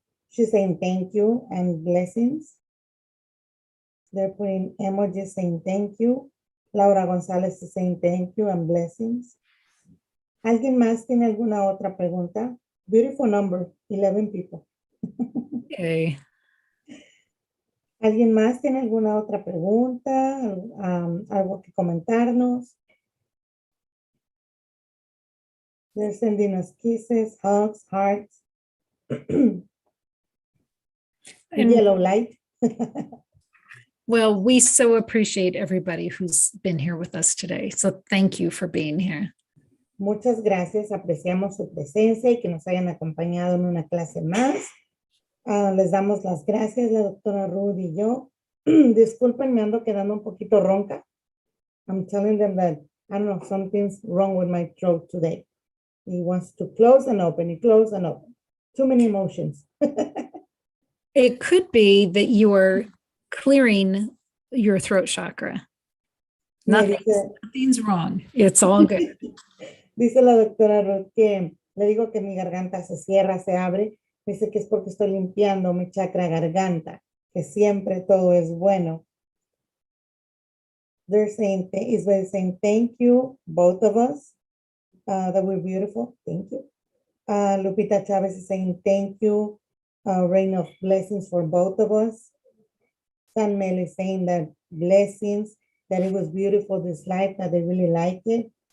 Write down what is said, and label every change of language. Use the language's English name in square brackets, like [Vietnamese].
[English] She's saying thank you and blessings. They're putting emojis saying thank you. Laura González is saying thank you and blessings. [Spanish] ¿Alguien más tiene alguna otra pregunta? [English] Beautiful number, 11 people. Okay. [Spanish] ¿Alguien más tiene alguna otra pregunta? ¿Algo que comentarnos? [English] They're sending us kisses, hugs, hearts. Yellow light. Well, we so appreciate everybody who's been here with us today. So thank you for being here. [Spanish] Muchas gracias. Apreciamos su presencia y que nos hayan acompañado en una clase más. Les damos las gracias, la doctora Ruth y yo. Disculpen, me ando quedando un poquito ronca. [English] I'm telling them that, I don't know, something's wrong with my throat today. He wants to close and open, he close and open. Too many emotions. It could be that you are clearing your throat chakra. Nothing's wrong. It's all good. [Spanish] Dice la doctora Ruth que le digo que mi garganta se cierra, se abre. Dice que es porque estoy limpiando mi chakra garganta, que siempre todo es bueno. [English] They're saying, Israel saying thank you, both of us, that we're beautiful. Thank you. Lupita Chavez is saying thank you. a rain of blessings for both of us. San Mel is saying that blessings, that it was beautiful, this life, that they really liked it.